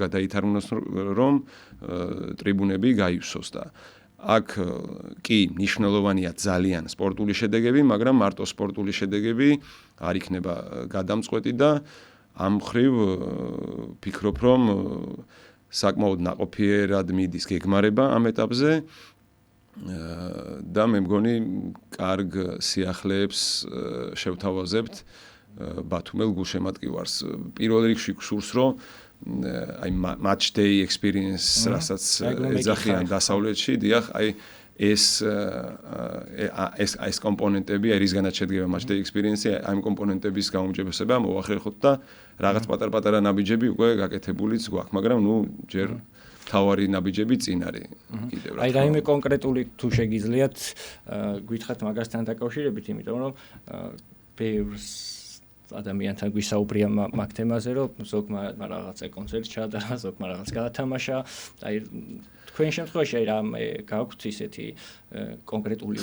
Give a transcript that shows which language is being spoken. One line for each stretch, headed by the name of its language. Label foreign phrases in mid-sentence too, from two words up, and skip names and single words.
Georgian: გადაითარგმნოს, რომ ტრიბუნები გაივსოს და აქ კი მნიშვნელოვანია ძალიან სპორტული შედეგები, მაგრამ მარტო სპორტული შედეგები არ იქნება გადამწყვეტი და ამ მხრივ ფიქრობ, რომ საკმაოდ ნაყოფიერად მიდის გეგმარება ამ ეტაპზე და მე მგონი კარგ სიახლეებს შევთავაზებთ ბათუმელ გულშემატკივარს. პირველ რიგში გსურს, რომ აი
English: match day experience
Georgian: რასაც ეძახიან დასავლეთში, დიახ, აი ეს კომპონენტები, აი რისგანაც შედგება
English: match day experience-
Georgian: ი, აი კომპონენტების გაუმჯობესება მოახერხოთ და რაღაც პატარ-პატარა ნაბიჯები უკვე გაკეთებულიც გვაქვს, მაგრამ ნუ ჯერ თავარი ნაბიჯები წინ არის კიდევ რა. აი რაიმე კონკრეტული თუ შეგიძლიათ გითხრათ მაგასთან დაკავშირებით, იმიტომ რომ ბევრს ადამიანთან გვისაუბრია მაგ თემაზე, რომ ზოგმა რაღაცა კონცერტი ჩაატარა, ზოგმა რაღაც გაათამაშა, აი თქვენ შემთხვევაში აი რა გაქვთ ისეთი კონკრეტული